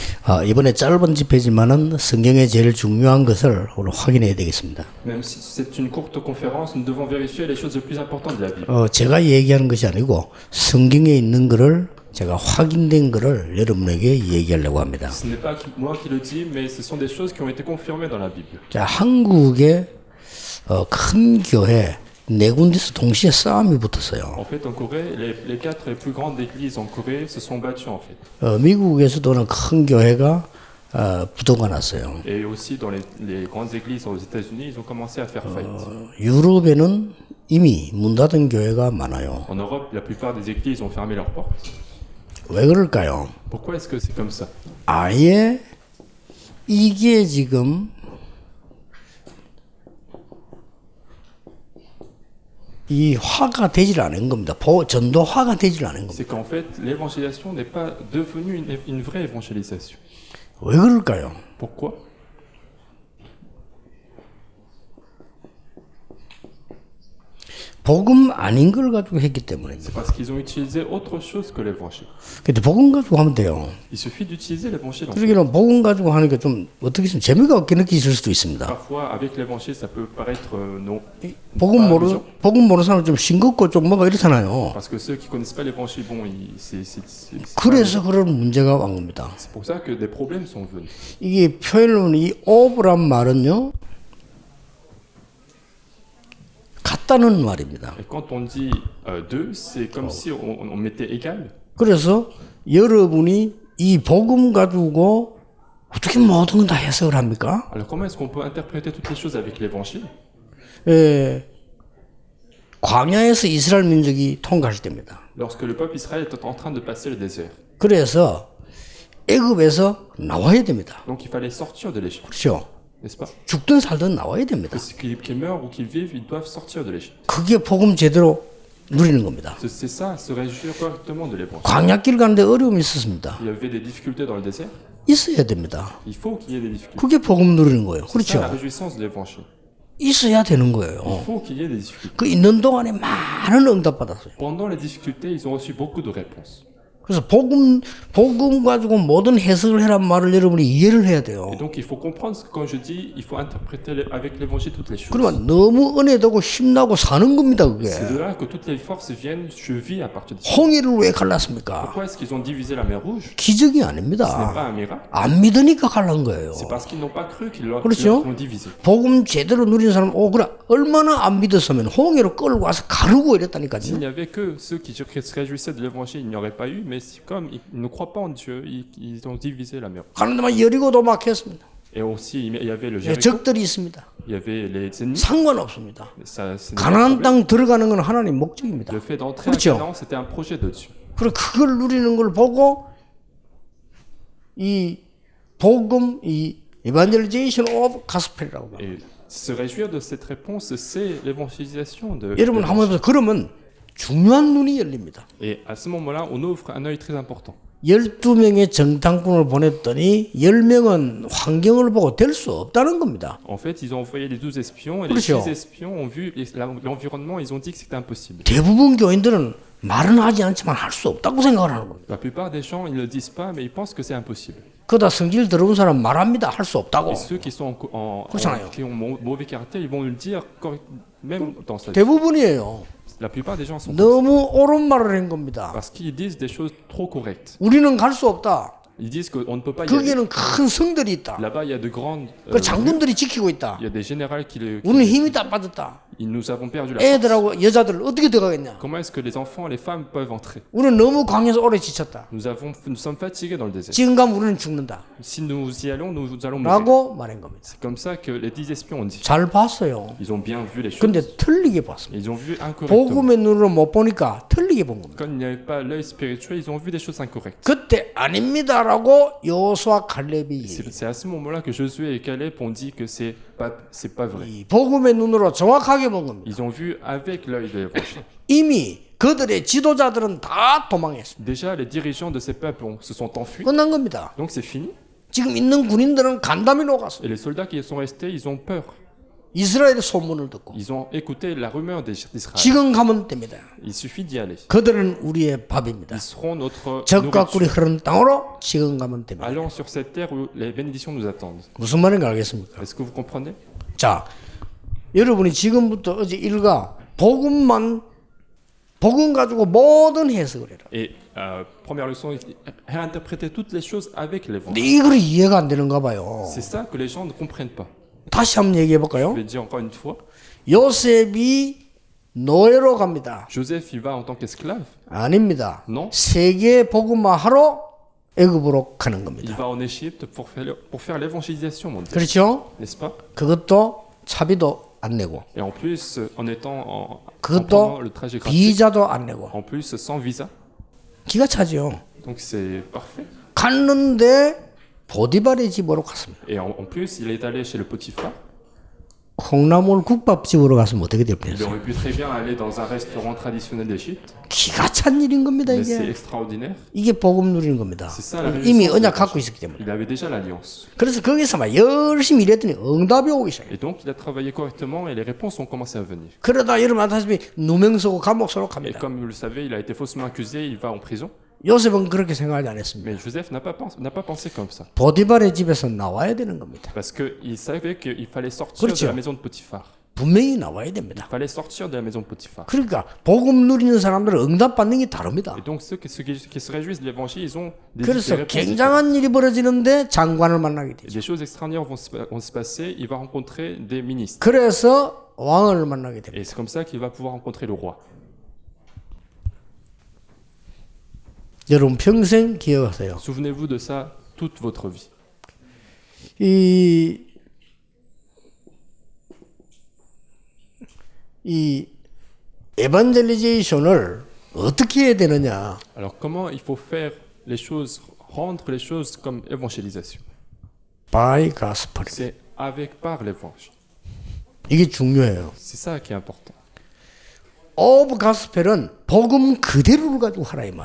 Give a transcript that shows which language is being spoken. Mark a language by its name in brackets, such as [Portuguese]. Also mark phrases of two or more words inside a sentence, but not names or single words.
[Korean] 이번에 짧은 집회지만은 성경의 제일 중요한 것을 오늘 확인해야 되겠습니다. [French] Même si c'est une courte conférence, nous devons vérifier les choses les plus importantes de la Bible. [Korean] 제가 얘기하는 것이 아니고 성경에 있는 것을 제가 확인된 것을 여러분에게 얘기하려고 합니다. [French] Ce n'est pas moi qui le dis, mais ce sont des choses qui ont été confirmées dans la Bible. [Korean] 자, 한국의 큰 교회 네 군데서 동시에 싸움이 붙었어요. [French] En fait, en Corée, les quatre les plus grandes églises en Corée se sont battues en fait. [Korean] 미국에서도는 큰 교회가 부도가 났어요. [French] Et aussi dans les grandes églises aux États-Unis, ils ont commencé à faire faillite. [Korean] 유럽에는 이미 문 닫은 교회가 많아요. [French] En Europe, la plupart des églises ont fermé leurs portes. [Korean] 왜 그럴까요? [French] Pourquoi est-ce que c'est comme ça? [Korean] 아예 이게 지금 이 화가 되질 않은 겁니다. 전도화가 되질 않은 겁니다. [French] C'est qu'en fait, l'évangélisation n'est pas devenue une vraie évangélisation. [Korean] 왜 그럴까요? [French] Pourquoi? [Korean] 복음 아닌 걸 가지고 했기 때문입니다. [French] C'est parce qu'ils ont utilisé autre chose que l'évangile. [Korean] 근데 복음 가지고 하면 돼요. [French] Il suffit d'utiliser l'évangile. En fait. [Korean] 그러기는 복음 가지고 하니까 좀 어떻게 좀 재미가 없게 느끼실 수도 있습니다. [French] Parfois, avec l'évangile, ça peut paraître non. [Korean] 복음 모르는 사람 좀 싱겁고 좀 뭐가 이렇잖아요. [French] Parce que ceux qui connaissent pas l'évangile, bon, [Korean] 그래서 그런 문제가 온 겁니다. [French] c'est pour ça que des problèmes sont venus. [Korean] 이게 표현은 이 오브란 말은요. 같다는 말입니다. [French] Et quand on dit deux, c'est comme si on mettait égal. [Korean] 그래서 여러분이 이 복음 가지고 어떻게 모든 건 다 해석을 합니까? [French] Alors comment est-ce qu'on peut interpréter toutes les choses avec l'évangile? [Korean] 광야에서 이스라엘 민족이 통과할 때입니다. [French] Lorsque le peuple Israël était en train de passer le désert. [Korean] 그래서 애굽에서 나와야 됩니다. [French] Donc il fallait sortir de l'Égypte. [Korean] 그렇죠? [French] N'est-ce pas? [Korean] 죽든 살든 나와야 됩니다. [French] Qu'ils meurent ou qu'ils vivent, ils doivent sortir de l'Égypte. [Korean] 그게 복음 제대로 누리는 겁니다. [French] C'est ça, se réjouir correctement de l'évangile. [Korean] 광야길 가는데 어려움이 있었습니다. [French] Il y avait des difficultés dans le désert. [Korean] 있어야 됩니다. [French] Il faut qu'il y ait des difficultés. [Korean] 그게 복음 누리는 거예요. [French] C'est ça la [Korean] 그렇죠? [French] réjouissance de l'évangile. [Korean] 있어야 되는 거예요. [French] Il faut qu'il y ait des difficultés. [Korean] 그 있는 동안에 많은 응답 받았어요. [French] Pendant les difficultés, ils ont reçu beaucoup de réponses. [Korean] 그래서 복음 가지고 모든 해석을 해란 말을 여러분이 이해를 해야 돼요. [French] Et donc il faut comprendre que quand je dis, il faut interpréter avec l'évangile toutes les choses. [Korean] 그러면 너무 은혜되고 힘나고 사는 겁니다, 그게. [French] C'est de là que toutes les forces viennent. Je vis à partir de ça. [Korean] 홍해를 왜 갈랐습니까? [French] Pourquoi est-ce qu'ils ont divisé la mer Rouge? [Korean] 기적이 [French] Ce n'est [Korean] 아닙니다. [French] pas un miracle. [Korean] 안 믿으니까 갈란 거예요. [French] C'est parce qu'ils n'ont pas cru qu'ils l'ont [Korean] 그렇죠? [French] divisé. [Korean] 복음 제대로 누리는 사람, 그래 얼마나 안 믿었으면 홍해로 끌고 와서 가르고 [French] S'il [Korean] 이랬다니까요. [French] n'y avait que ceux qui se réjouissaient de l'évangile, il n'y aurait pas eu. Mais comme ils ne croient pas en Dieu, ils ont divisé la mer. [Korean] 가는데만 여리고도 막혔습니다. [French] Et aussi, il y avait le [Korean] 예, [French] Jéricho, [Korean] 적들이 있습니다. [French] il y avait les ennemis. [Korean] 상관없습니다. [French] Ça, ce n'est pas un [Korean] 가나안 [French] problème. [Korean] 땅 들어가는 건 하나님 목적입니다. [French] Le fait d'entrer [Korean] 그렇죠? [French] à Canaan, c'était un projet de Dieu. [Korean] 그리고 그걸 누리는 걸 보고 이 복음, 이 [English] evangelization of gospel [Korean] 이라고 합니다. [French] Et se réjouir de cette réponse, c'est l'évangélisation de. [Korean] 여러분 한번 해보세요. 그러면 중요한 눈이 열립니다. [French] Et à ce moment-là, on ouvre un œil très important. [Korean] 12명의 정탐꾼을 보냈더니 10명은 환경을 보고 될 수 없다는 겁니다. [French] En fait, ils ont envoyé les 12 espions et les [Korean] 그렇죠. [French] 6 espions ont vu l'environnement, ils ont dit que c'était impossible. [Korean] 대부분 교인들은 말은 하지 않지만 할 수 없다고 생각을 하는 겁니다. [French] La plupart des gens, ils ne le disent pas, mais ils pensent que c'est impossible. [Korean] 그러다 성질 들어온 사람 말합니다. 할 수 없다고. [French] Et ceux qui sont [Korean] 그렇잖아요. [French] qui ont mauvais caractère, ils vont le dire même dans sa vie. [Korean] 대부분이에요. [French] La plupart des gens sont [Korean] 너무 옳은 말을 한 겁니다. [French] parce qu'ils disent des choses trop correctes. [Korean] 우리는 갈 수 없다. [French] Ils disent qu'on ne peut pas y aller. [Korean] 거기에는 큰 성들이 있다. [French] Là-bas, il y a de grandes. [Korean] 그 장군들이 지키고 있다. [French] Il y a des généraux qui [Korean] 우리는 힘이 다 빠졌다. [French] nous avons perdu la force. [Korean] 애들하고 여자들 어떻게 들어가겠냐? [French] Comment est-ce que les enfants et les femmes peuvent entrer? [Korean] 우리는 너무 광야에서 오래 지쳤다. [French] Nous sommes fatigués dans le désert. [Korean] 지금 가면 우리는 죽는다. [French] Si nous y allons, nous allons mourir. [Korean] 라고 말한 겁니다. [French] C'est comme ça que les 10 espions ont dit. [Korean] 잘 봤어요. [French] Ils ont bien vu les choses. [Korean] 근데 틀리게 봤습니다. [French] Ils ont vu incorrectement. [Korean] 복음의 눈으로 못 보니까 틀리게 본 겁니다. [French] Quand il n'y avait pas l'œil spirituel, ils ont vu des choses incorrectes. [Korean] 그때 아닙니다라고 여호수아 칼렙이 [French] C'est à ce moment-là que Josué et Caleb ont dit que c'est pas vrai. [Korean] 이 복음의 눈으로 정확하게 본 겁니다. [French] Ils ont vu avec l'œil de l'évangile. [Korean] 이미 그들의 지도자들은 다 도망했습니다. [French] Déjà, les dirigeants de ces peuples se sont enfuis. [Korean] 끝난 겁니다. [French] Donc c'est fini. [Korean] 지금 있는 군인들은 간담이 녹았어요. [French] Et les soldats qui sont restés, ils ont peur. [Korean] 이스라엘의 소문을 듣고 [French] Ils ont écouté la rumeur d'Israël. [Korean] 지금 가면 됩니다. [French] Il suffit d'y aller. [Korean] 그들은 우리의 밥입니다. [French] Ils seront notre [Korean] 적과 꿀이 [French] nourriture. [Korean] 흐르는 땅으로 지금 가면 됩니다. [French] Allons sur cette terre où les bénédictions nous attendent. [Korean] 무슨 말인지 알겠습니까? [French] Est-ce que vous comprenez? [Korean] 자, 여러분이 지금부터 어제 일과 복음 가지고 모든 해석을 해라. [French] Et première leçon, réinterpréter toutes les choses avec [Korean] 근데 [French] l'évangile. [Korean] 이걸 이해가 안 되는가 봐요. [French] C'est ça que les gens ne comprennent pas. [Korean] 다시 한번 얘기해 [French] Je [Korean] 볼까요? [French] vais dire encore une fois. [Korean] 요셉이 노예로 갑니다. [French] Joseph, il va en tant qu'esclave. [Korean] 아닙니다. [French] Non. [Korean] 세계 복음화하러 애굽으로 가는 [French] Il [Korean] 겁니다. [French] va en Égypte pour faire l'évangélisation mondiale. [Korean] 그렇죠? [French] N'est-ce pas? [Korean] 그것도 차비도 안 내고, [French] Et en plus, en étant en [Korean] 그것도 [French] prenant le trajet gratuit, [Korean] 비자도 안 내고, [French] en plus sans visa. [Korean] 기가 차죠. [French] Donc c'est parfait. [Korean] 갔는데 보디발의 집으로 갔습니다. [French] Et en plus, il est allé chez le Potiphar. [Korean] 콩나물 국밥집으로 갔으면 어떻게 될 [French] Il [Korean] 뻔했어요? [French] aurait pu très bien aller dans un restaurant traditionnel d'Égypte, [Korean] 기가 찬 일인 겁니다. [French] mais c'est [Korean] 이게 [French] extraordinaire. [Korean] 이게 복음 누리는 겁니다. [French] C'est ça la [Korean] 이미 [French] réjouissance. [Korean] 언약 갖고 있었기 때문에. [French] Il avait déjà l'alliance. [Korean] 그래서 거기서 막 열심히 일했더니 응답이 오기 시작해요. [French] Et donc, il a travaillé correctement et les réponses ont commencé à venir. [Korean] 그러다 여러분 아다시피 누명서고 감옥소로 [French] Et [Korean] 갑니다. [French] comme vous le savez, il a été faussement accusé, il va en prison. [Korean] 요셉은 그렇게 생각하지 않았습니다. [French] Mais Joseph n'a pas pensé comme ça. [Korean] 보디발의 집에서 나와야 되는 겁니다. [French] Parce qu'il savait qu'il fallait sortir [Korean] 그렇죠. [French] de la maison de Potiphar. [Korean] 분명히 나와야 됩니다. [French] Il fallait sortir de la maison de Potiphar. [Korean] 그러니까 복음 누리는 사람들은 응답 받는 게 다릅니다. [French] Et donc, ceux qui se réjouissent de l'évangile, ils ont des [Korean] 그래서 [French] réponses différentes. [Korean] 굉장한 일이 벌어지는데 장관을 만나게 되죠. [French] Des choses extraordinaires vont se passer, il va rencontrer des ministres. [Korean] 그래서 왕을 만나게 됩니다. [French] Et c'est comme ça qu'il va pouvoir rencontrer le roi. [Korean] 여러분 평생 기억하세요. [French] Souvenez-vous de ça toute votre vie. [Korean] 이 에반젤리제이션을 어떻게 해야 되느냐? [French] Alors, comment il faut faire les choses, rendre les choses comme évangélisation? [English] by gospel. [French] C'est par l'évangile. [Korean] 이게 중요해요. [French] C'est ça qui est important. [English] of gospel [Korean] 은 복음 그대로를 가지고 하라 이 말이에요.